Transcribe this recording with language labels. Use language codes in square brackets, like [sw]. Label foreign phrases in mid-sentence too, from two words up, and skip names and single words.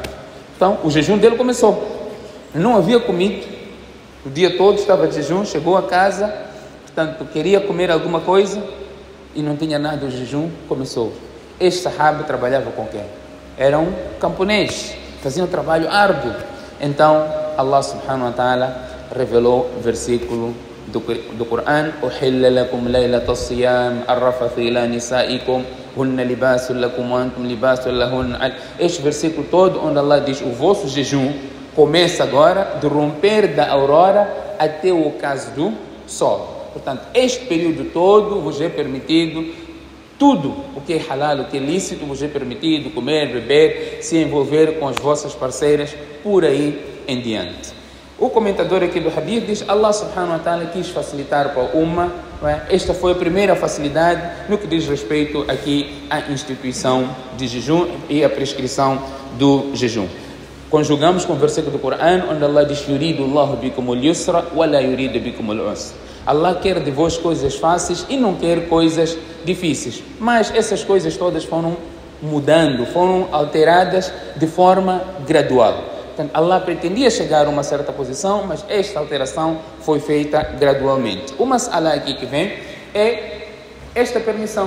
[pt] Então o jejum dele começou. Não havia comido o dia todo, estava de jejum, chegou a casa, portanto queria comer alguma coisa e não tinha nada. O jejum começou. Este sahaba trabalhava com quem? Era um camponês, fazia um trabalho árduo. Então [ar] الله سبحانه وتعالى [pt] revelou o versículo do Coran: [ar] أحل لكم ليلة الصيام الرفث إلى نسائكم هن لباس لكم وأنتم لباس لهن. [pt] Este versículo todo onde Allah diz: o vosso jejum começa agora do romper da aurora até o ocaso do sol. Portanto, este período todo vos é permitido tudo o que é halal, o que é lícito, vos é permitido comer, beber, se envolver com as vossas parceiras, por aí em diante. O comentador aqui do hadith diz: [ar] الله سبحانه وتعالى [pt] quis facilitar para a umma, esta foi a primeira facilidade no que diz respeito aqui à instituição de jejum e à prescrição do jejum. Conjugamos com o versículo do Coran onde Allah diz: [ar] يريد الله بكم اليسر ولا يريد بكم العسر. [pt] Allah quer de vós coisas fáceis e não quer coisas difíceis. Mas essas coisas todas foram mudando, foram alteradas de forma gradual. Portanto, Allah pretendia chegar a uma certa posição, mas esta alteração foi feita gradualmente. O mas'ala aqui que vem é esta permissão.